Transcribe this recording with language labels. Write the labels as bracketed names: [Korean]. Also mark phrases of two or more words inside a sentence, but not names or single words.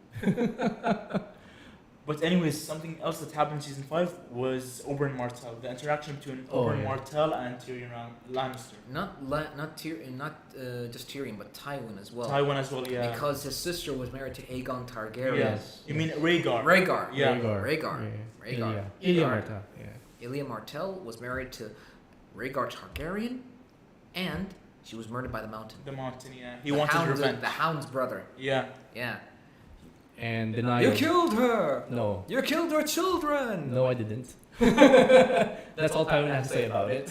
[English] But anyways, something else that happened in season 5 was Oberyn Martell. The interaction between Oh, Oberyn yeah. Martell and Tyrion Lannister. Not just Tyrion, but Tywin as well. Tywin as well, yeah. Because his sister was married to Aegon Targaryen. Yes. You mean Rhaegar? Rhaegar. Yeah. Rhaegar. Ilya Rhaegar. Martell. Yeah. Ilya Martell was married to Rhaegar Targaryen, and she was murdered by the Mountain. The Mountain, yeah. He wanted revenge. The Hound's brother. Yeah. Yeah. And denial. You killed her. No. You killed her children. No, I didn't. That's all Tywin has to say about it.